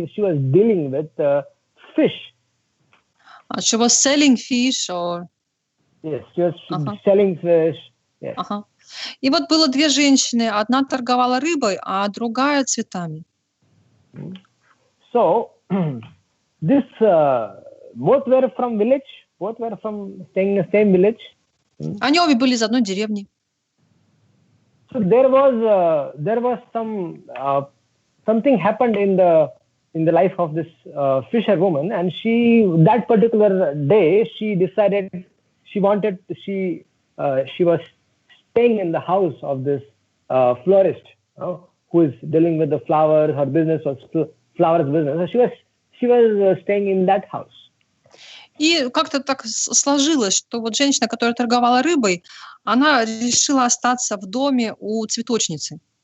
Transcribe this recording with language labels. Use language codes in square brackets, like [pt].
[en] She was dealing with fish. She was selling fish or... Yes, she was selling fish. Yes. [ru] И вот было две женщины. Одна торговала рыбой, а другая цветами. [en] So, this both were from village. Both were from staying in the same village. [ru] Они обе были из одной деревни. [en] So there was something happened in the life of this fisherwoman, and that particular day she decided she was staying in the house of this florist, who is dealing with the flowers. Her business was flowers business. So she was staying in that house. [ru] И как-то так сложилось, что вот женщина, которая торговала рыбой, она решила остаться в доме у цветочницы.